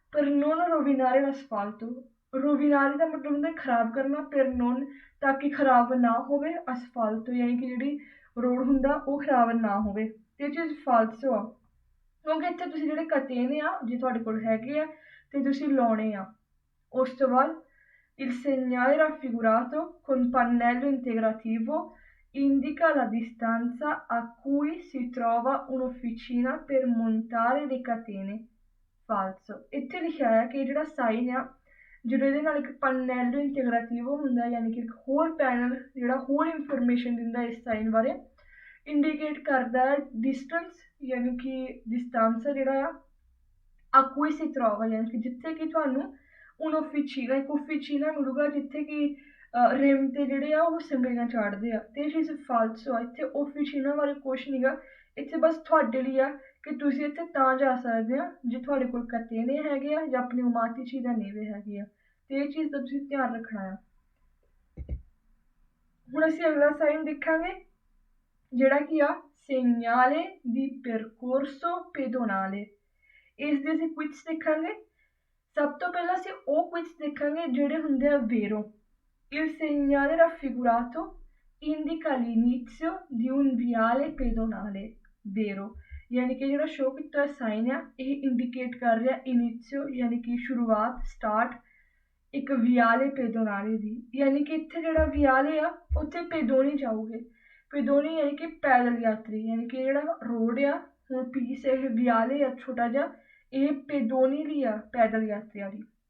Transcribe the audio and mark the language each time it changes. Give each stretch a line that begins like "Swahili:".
Italian: ਪਰ ਨੋਨ ਰੋਵੀਨਾਰੇ ਅਸਫਾਲਤੋ
Punjabi: ਰੋਵੀਨਾਰੇ ਦਾ ਮਤਲਬ ਹੁੰਦਾ ਖਰਾਬ ਕਰਨਾ, ਪਰ ਨੋਨ ਤਾਂ ਕਿ ਖਰਾਬ ਨਾ ਹੋਵੇ ਅਸਫਾਲਤੋ ਯਾਨੀ ਕਿ ਜਿਹੜੀ ਰੋਡ ਹੁੰਦਾ ਉਹ ਖਰਾਬ ਨਾ ਹੋਵੇ। ਅਤੇ ਇਹ ਚੀਜ਼ ਫਾਲਸੋ ਆ ਕਿਉਂਕਿ ਇੱਥੇ ਤੁਸੀਂ ਜਿਹੜੇ ਕਤੇਨੇ ਆ ਜੇ ਤੁਹਾਡੇ ਕੋਲ ਹੈਗੇ ਆ ਅਤੇ ਤੁਸੀਂ ਲਾਉਣੇ ਆ। ਉਸ ਤੋਂ ਬਾਅਦ
Italian: il segnale raffigurato con pannello integrativo indica la distanza a cui si trova un'officina per montare le catene। ਫਾਲਸੋ।
Punjabi: ਇੱਥੇ ਲਿਖਿਆ ਹੈ ਕਿ ਜਿਹੜਾ ਸਾਈਨ ਆ ਜਦੋਂ ਇਹਦੇ ਨਾਲ ਇੱਕ ਪਨੈਲੋ ਇੰਟੀਗ੍ਰੇਟਿਵੋ ਹੁੰਦਾ ਯਾਨੀ ਕਿ ਇੱਕ ਹੋਰ ਪੈਨਲ ਜਿਹੜਾ ਹੋਰ ਇਨਫੋਰਮੇਸ਼ਨ ਦਿੰਦਾ ਇਸ ਸਾਈਨ ਬਾਰੇ ਇੰਡੀਕੇਟ ਕਰਦਾ ਹੈ ਡਿਸਟੈਂਸ ਯਾਨੀ ਕਿ ਡਿਸਟੈਂਸ ਜਿਹੜਾ ਆ
Italian: ਆਕੂਈ ਸੀ ਤਰੋਵਾ
Punjabi: ਯਾਨੀ ਕਿ ਜਿੱਥੇ ਕਿ ਤੁਹਾਨੂੰ ਉਨੋਫੀਚੀਨਾ ਇੱਕ ਓਫੀਚੀਨਾ ਮਿਲੂਗਾ ਜਿੱਥੇ ਕਿ ਰਿਮ 'ਤੇ ਜਿਹੜੇ ਆ ਉਹ ਸੰਗਲੀਆਂ ਚਾੜਦੇ ਆ। ਅਤੇ ਇਹ ਚੀਜ਼ ਫਾਲਸੋ ਆ। ਇੱਥੇ ਓਫੀਚੀਨਾ ਬਾਰੇ ਕੁਛ ਨਹੀਂ ਗਾ, ਇੱਥੇ ਬਸ ਤੁਹਾਡੇ ਲਈ ਆ ਕਿ ਤੁਸੀਂ ਇੱਥੇ ਤਾਂ ਜਾ ਸਕਦੇ ਆ ਜੇ ਤੁਹਾਡੇ ਕੋਲ ਕਤੇਨੇ ਹੈਗੇ ਆ ਜਾਂ ਪਨਿਊਮਾਟਿਚੀ ਦਾ ਨੇਵੇ ਹੈਗੇ ਆ। ਅਤੇ ਇਹ ਚੀਜ਼ ਦਾ ਤੁਸੀਂ ਧਿਆਨ ਰੱਖਣਾ ਆ। ਹੁਣ ਅਸੀਂ ਅਗਲਾ ਸਾਈਨ ਦੇਖਾਂਗੇ ਜਿਹੜਾ ਕਿ ਆ
Italian: segnale di percorso pedonale।
Punjabi: ਇਸ ਦੇ ਅਸੀਂ ਕੁਇਜ਼ ਦੇਖਾਂਗੇ। ਸਭ ਤੋਂ ਪਹਿਲਾਂ ਅਸੀਂ ਉਹ ਕੁਇਜ਼ ਦੇਖਾਂਗੇ ਜਿਹੜੇ ਹੁੰਦੇ ਆ ਵੇਰੋ।
Italian: il segnale raffigurato indica l'inizio di un viale pedonale।
Punjabi: ਵੇਰੋ ਯਾਨੀ ਕਿ ਜਿਹੜਾ ਸ਼ੋ ਕੀਤਾ ਸਾਈਨ ਆ ਇਹ ਇੰਡੀਕੇਟ ਕਰ ਰਿਹਾ ਇਨੀਸ਼ੀਓ ਯਾਨੀ ਕਿ ਸ਼ੁਰੂਆਤ ਸਟਾਰਟ ਇੱਕ ਵਿਆਲੇ ਪੈਦੋਨਾਲੇ ਦੀ, ਯਾਨੀ ਕਿ ਇੱਥੇ ਜਿਹੜਾ ਵਿਆਲੇ ਆ ਉੱਥੇ ਪੈਦੋਨੀ ਜਾਊਗੇ। ਪੈਦੋਨੀ ਯਾਨੀ ਕਿ ਪੈਦਲ ਯਾਤਰੀ, ਯਾਨੀ ਕਿ ਜਿਹੜਾ ਰੋਡ ਆ ਹੁਣ ਪੀਸ ਇਹ ਵਿਆਲੇ ਆ ਛੋਟਾ ਜਿਹਾ, ਇਹ ਪੈਦੋਨੀ ਲਈ ਆ, ਪੈਦਲ ਯਾਤਰੀਆਂ ਲਈ।